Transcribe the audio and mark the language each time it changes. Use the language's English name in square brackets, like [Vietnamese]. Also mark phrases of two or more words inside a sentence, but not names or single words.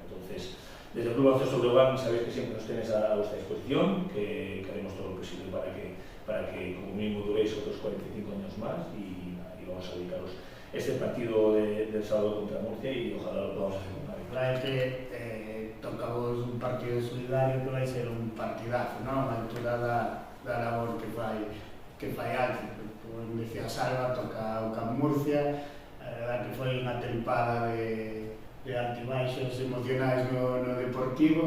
[Spanish] Entonces, desde el Club Baloncesto Breogán sabéis que siempre nos tenéis a vuestra disposición, que haremos todo lo posible para que como mínimo duréis otros 45 años más, y vamos a dedicaros este partido del sábado contra Murcia, y ojalá lo podamos hacer con una victoria. [Galician] La que tocamos un un partido solidario que vai ser un partidazo, non? A altura da labor que fai Alfred. Como decía Salva, toca o Camp Murcia, a verdad que foi unha tempada de altibaixos emocionais no Deportivo.